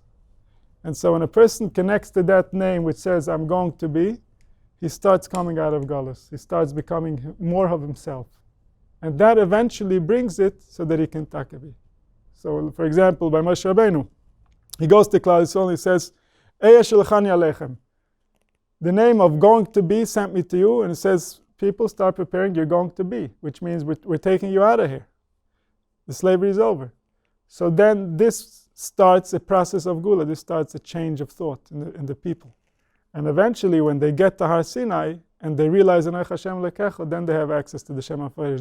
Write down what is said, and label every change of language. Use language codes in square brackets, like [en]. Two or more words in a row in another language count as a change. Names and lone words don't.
[en] And so when a person connects to that name which says, I'm going to be, he starts coming out of Golus. He starts becoming more of himself. And that eventually brings it so that he can takabi. So, for example, by Moshe Rabbeinu, he goes to [he] כלל ישראל [en] and he says, [he] אהיה שלחני אליכם. [en] The name of going to be sent me to you, and it says, people start preparing, you're going to be, which means we're taking you out of here. The slavery is over. So then this starts a process of Gula. This starts a change of thought in the people. And eventually, when they get to Har Sinai and they realize [he] אנכי ה' אלקיך, [en] then they have access to the [he] שם המפורש.